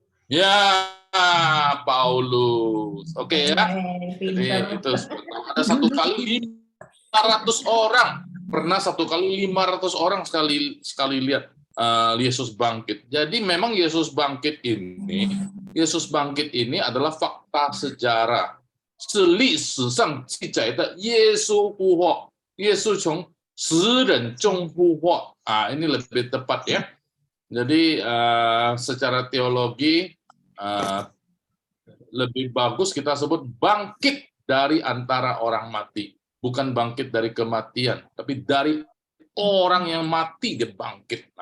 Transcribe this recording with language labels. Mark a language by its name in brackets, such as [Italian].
[Indonesian] Ya, Paulus. Oke ya. Jadi itu ada 1 kali 500 orang. Pernah 1 kali 500 orang sekali lihat Yesus bangkit. Jadi memang Yesus bangkit ini adalah fakta sejarah. [Chinese] 是历史上记载的耶稣复活，耶稣从死人中复活。 [Indonesian] Ini lebih tepat ya. Jadi secara teologi lebih bagus kita sebut bangkit dari antara orang mati, bukan bangkit dari kematian, tapi dari orang yang mati dia bangkit.